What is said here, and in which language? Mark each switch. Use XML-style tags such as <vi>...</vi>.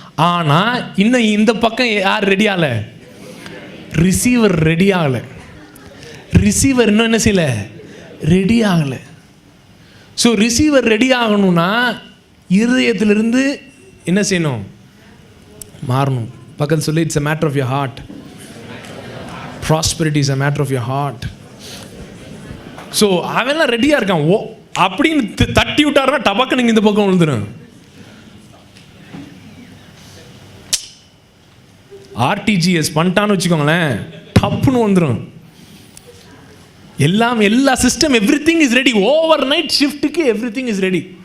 <ta>ஆனால் இன்னும் இந்த பக்கம் யார் ரெடி ஆகலை, ரிசீவர் ரெடி ஆகலை. ரிசீவர் இன்னும் என்ன செய்யலை, ரெடி ஆகலை. ஸோ ரிசீவர் ரெடி ஆகணும்னா இருதயத்திலிருந்து என்ன செய்யணும், மாறணும். பக்கத்தில் சொல்லி,</ta> <en>It's a matter of your heart. Prosperity is a matter of your heart.</en> <ta>So அவெல்லாம் ரெடியாக இருக்கான். ஓ அப்படின்னு தட்டி விட்டாருன்னா டபக்கு நீங்கள் இந்த பக்கம் விழுந்துடும். ஆர்டிஜிஎஸ் பண்ணிட்டான்னு வச்சுக்கோங்களேன், டப்புன்னு வந்துடும்.</ta> <en>எல்லா system everything is ready. Overnight ஷிஃப்ட்டுக்கு everything is ready.</en>